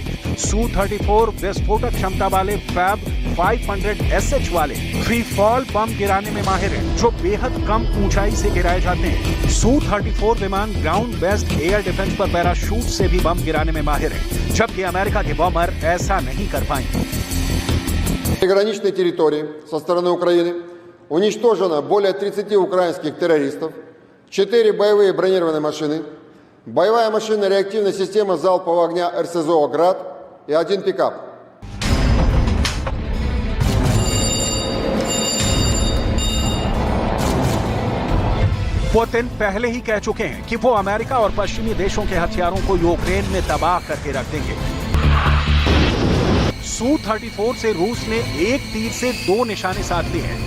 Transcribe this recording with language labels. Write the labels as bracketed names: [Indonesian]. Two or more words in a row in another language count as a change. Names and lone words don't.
[Hindi] Su-34 विस्फोटक क्षमता वाले फैब 500SH वाले [English] free fall [Hindi] बम गिराने में माहिर है, जो बेहद कम ऊंचाई से गिराए जाते हैं। Su-34 विमान [English] ground based air defense [Hindi] पर पैराशूट से भी बम गिराने में माहिर है, जबकि अमेरिका के बमर ऐसा नहीं कर पाएंगे। [Russian] Приграничной территории со стороны Украины уничтожено более 30 украинских террористов, 4 боевые бронированные машины, боевая машинно-реактивная система залпового огня РСЗО «Град» и 1 пикап. [Hindi] पुतिन पहले ही कह चुके हैं कि वो अमेरिका और पश्चिमी देशों के हथियारों को यूक्रेन में तबाह करके रख देंगे। Su-34 से रूस ने एक तीर से 2 निशाने साध लिए हैं।